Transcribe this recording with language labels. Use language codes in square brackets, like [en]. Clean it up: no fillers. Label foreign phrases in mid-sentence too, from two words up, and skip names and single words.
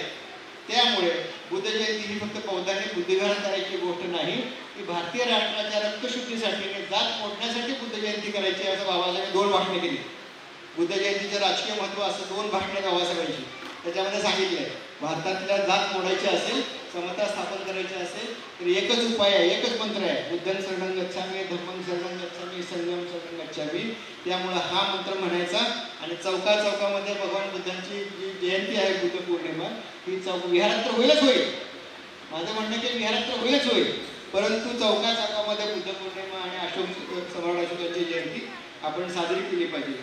[mr] त्यामुळे बुद्ध जयंती ही फक्त बौद्धांनी बुद्धिविहार करायची गोष्ट नाही, ती भारतीय राष्ट्राच्या रक्तशुद्धीसाठी, जात मोडण्यासाठी बुद्ध जयंती करायची. असं बाबासाहेबांनी 2 भाषणे केली. बुद्ध जयंतीचं राजकीय महत्त्व असं 2 भाषणे बाबासाहेबांची त्याच्यामध्ये सांगितलं आहे. भारतातल्या जात मोडायची असेल, समता स्थापन करायची असेल तर एकच उपाय आहे, एकच मंत्र आहे, [pi] बुद्धं शरणं गच्छामि, धम्मं शरणं गच्छामि, संघं शरणं गच्छामि. [mr] त्यामुळं हा मंत्र म्हणायचा आणि चौकामध्ये भगवान बुद्धांची जी जयंती आहे, बुद्ध पौर्णिमा, ही विहारात तर होईलच होईल. माझं म्हणणं की विहारात तर होईलच होईल, परंतु चौकामध्ये बुद्ध पौर्णिमा आणि सम्राट अशोकाची जयंती आपण साजरी केली पाहिजे.